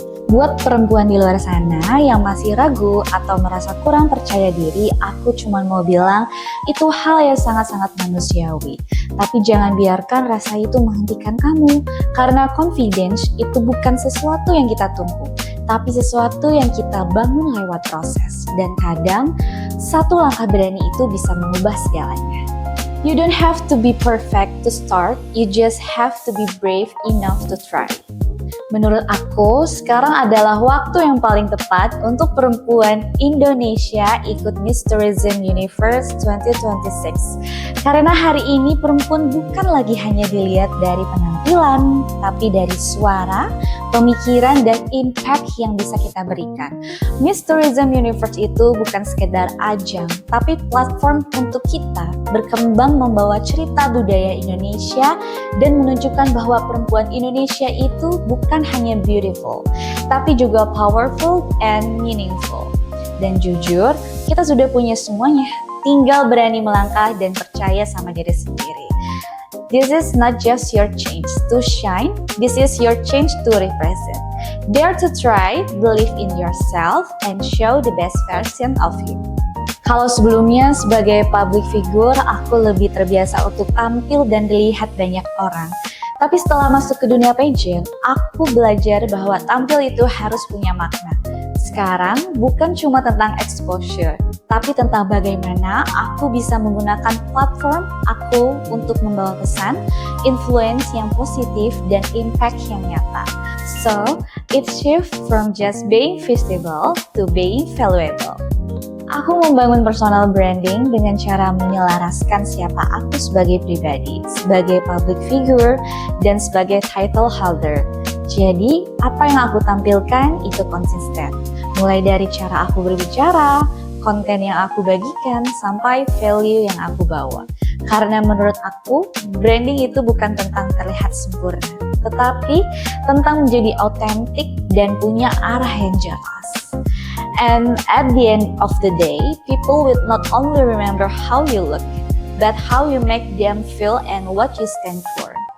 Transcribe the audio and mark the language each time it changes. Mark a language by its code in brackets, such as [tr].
[id] Buat perempuan di luar sana yang masih ragu atau merasa kurang percaya diri, aku cuma mau bilang itu hal yang sangat-sangat manusiawi. Tapi jangan biarkan rasa itu menghentikan kamu, karena confidence itu bukan sesuatu yang kita tunggu, tapi sesuatu yang kita bangun lewat proses. Dan kadang, satu langkah berani itu bisa mengubah segalanya. [en] You don't have to be perfect to start, you just have to be brave enough to try. [id] Menurut aku, sekarang adalah waktu yang paling tepat untuk perempuan Indonesia ikut Miss Tourism Universe 2026. Karena hari ini perempuan bukan lagi hanya dilihat dari penampilan, tapi dari suara, pemikiran, dan impact yang bisa kita berikan. Miss Tourism Universe itu bukan sekedar ajang, tapi platform untuk kita berkembang membawa cerita budaya Indonesia dan menunjukkan bahwa perempuan Indonesia itu bukan hanya beautiful, tapi juga [en] powerful and meaningful. [id] Dan jujur, kita sudah punya semuanya, tinggal berani melangkah dan percaya sama diri sendiri. [en] This is not just your chance to shine, this is your chance to represent. Dare to try, believe in yourself, and show the best version of you. [id] Kalau sebelumnya sebagai public figure, aku lebih terbiasa untuk tampil dan dilihat banyak orang. Tapi setelah masuk ke dunia pageant, aku belajar bahwa tampil itu harus punya makna. Sekarang bukan cuma tentang exposure, tapi tentang bagaimana aku bisa menggunakan platform aku untuk membawa pesan, influence yang positif, dan impact yang nyata. [en] So, it shift from just being visible to being valuable. [id] Aku membangun personal branding dengan cara menyelaraskan siapa aku sebagai pribadi, sebagai public figure, dan sebagai title holder. Jadi, apa yang aku tampilkan itu konsisten. Mulai dari cara aku berbicara, konten yang aku bagikan, sampai value yang aku bawa. Karena menurut aku, branding itu bukan tentang terlihat sempurna, tetapi tentang menjadi autentik dan punya arah yang jelas. [en] And at the end of the day, people will not only remember how you look, but how you make them feel and what you stand for.